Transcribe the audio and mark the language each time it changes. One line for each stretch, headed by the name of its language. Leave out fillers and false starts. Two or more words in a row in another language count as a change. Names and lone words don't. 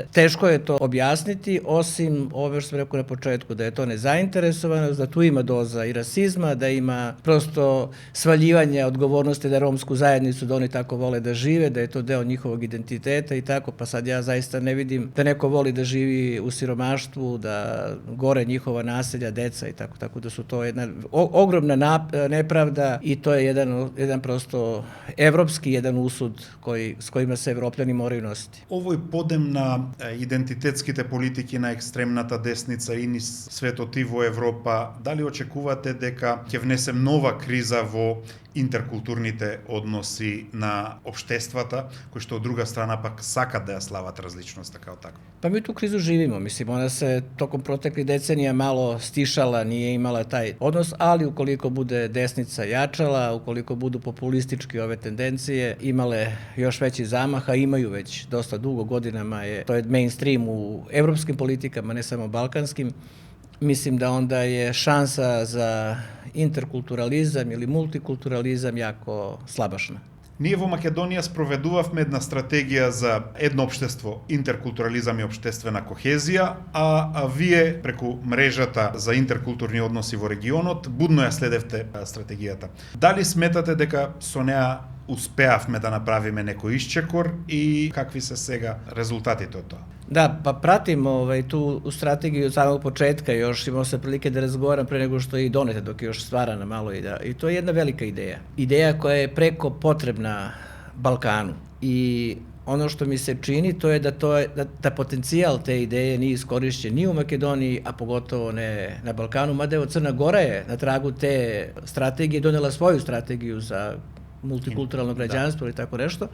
Serbian: Teško je to objasniti, osim ove što sam rekao na početku, da je to nezainteresovanost, da tu ima doza i rasizma, da ima prosto svaljivanja odgovornosti da romsku zajednicu, da oni tako vole da žive, da je to deo njihovog identiteta i tako, pa sad ja zaista ne vidim da neko voli da živi u siromaštvu, da gore njihova naselja, deca i tako, tako da su to jedna ogromna nepravda i to je jedan prosto evropski jedan usud s kojima se Evropljani moraju nositi.
Macedonian: Овој подем на идентитетските политики на екстремната десница и низ светот и во Европа, дали очекувате дека ќе внесе нова криза во интеркултурните односи на општествата, кои што од друга страна пак сакат да ја слават различноста као таква?
Serbian: Pa mi tu krizu živimo, mislim, ona se tokom proteklih decenija malo stišala, nije imala taj odnos, ali ukoliko bude desnica jačala, ukoliko budu populistički ove tendencije imale još veći zamah, a imaju već dosta dugo godinama, to je mainstream u evropskim politikama, ne samo balkanskim, mislim da onda je šansa za interkulturalizam ili multikulturalizam jako slabašna.
Macedonian: Ние во Македонија спроведувавме една стратегија за едно општество, интеркултурализам и општествена кохезија, а вие преку мрежата за интеркултурни односи во регионот будно ја следевте стратегијата. Дали сметате дека со неа успеавме да направиме некој исчекор и какви се сега резултатите од тоа?
Serbian: Da, pa pratim tu strategiju od samog početka, još imao sam prilike da razgovaram pre nego što je i doneta, dok je još stvarana malo i to je jedna velika ideja. Ideja koja je preko potrebna Balkanu i ono što mi se čini to je da potencijal te ideje nije iskorišćen ni u Makedoniji, a pogotovo ne na Balkanu, mada evo Crna Gora je na tragu te strategije donela svoju strategiju za multikulturalno građanstvo ili tako nešto.